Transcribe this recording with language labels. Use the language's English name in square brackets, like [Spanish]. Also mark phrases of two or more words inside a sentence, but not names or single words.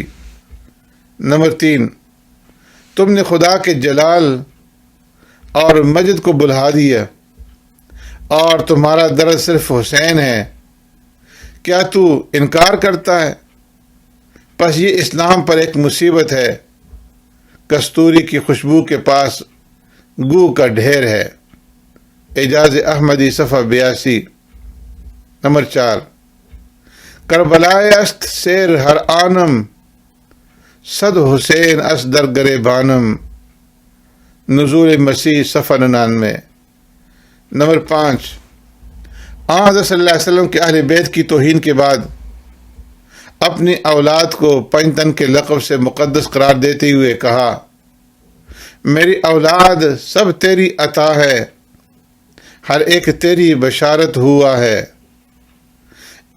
[Urdu] نمبر 3، تم نے خدا کے جلال اور مجد کو بلہا دیا، اور تمہارا درد صرف حسین ہے، کیا تو انکار کرتا ہے؟ پس یہ اسلام پر ایک مصیبت ہے، کستوری کی خوشبو کے پاس گو کا ڈھیر ہے۔ اعجاز احمدی صفحہ 82۔ [Persian] نمبر 4، کربلائے است سیر ہر آنم، صد حسین اس در گریبانم۔ [Urdu] نزول مسیح صفحہ 99۔ نمبر 5، حضرت [Arabic] صلی اللہ علیہ وسلم [Urdu] کے اہل بیت کی توہین کے بعد اپنی اولاد کو پنجتن کے لقب سے مقدس قرار دیتے ہوئے کہا، میری اولاد سب تیری عطا ہے، ہر ایک تیری بشارت ہوا ہے۔